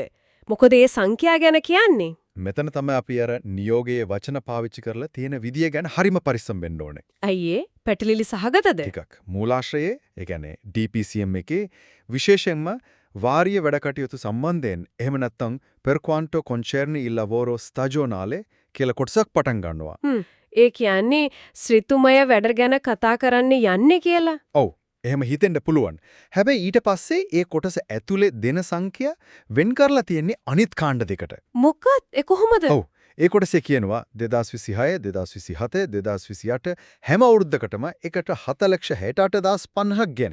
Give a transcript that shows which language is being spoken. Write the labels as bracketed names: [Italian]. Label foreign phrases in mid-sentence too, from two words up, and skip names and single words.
[Sinhala] මොකද ඒ සංඛ්‍යා ගැන කියන්නේ. මෙතන තමයි අපි අර නියෝගයේ වචන පාවිච්චි කරලා තියෙන විදිය ගැන හරිම පරිස්සම් වෙන්න ඕනේ. අයියේ පැටලිලි සහගතද? ටිකක්. මූලාශ්‍රයේ, ඒ කියන්නේ DPCM එකේ විශේෂයෙන්ම වාරිය වැඩ කටයුතු සම්බන්ධයෙන් එහෙම නැත්නම් [Italian] per quanto concerne il lavoro stagionale [Sinhala] කියලා කොටසක් පටන් ගන්නවා. ඒ කියන්නේ ශ්‍රිතුමය වැඩ ගැන කතා කරන්න යන්නේ කියලා. ඔව්. එහෙම හිතෙන්න පුළුවන්. හැබැයි ඊට පස්සේ ඒ කොටස ඇතුලේ දෙන සංඛ්‍ය වෙන් කරලා තියෙන්නේ අනිත් කාණ්ඩ දෙකට. මොකක්ද? ඒ කොහොමද? ඔව්. ඒ කොටසේ කියනවා 2026, 2027, 2028 හැම අවුරුද්දකටම එකට 7,68,5000ක් ගැන.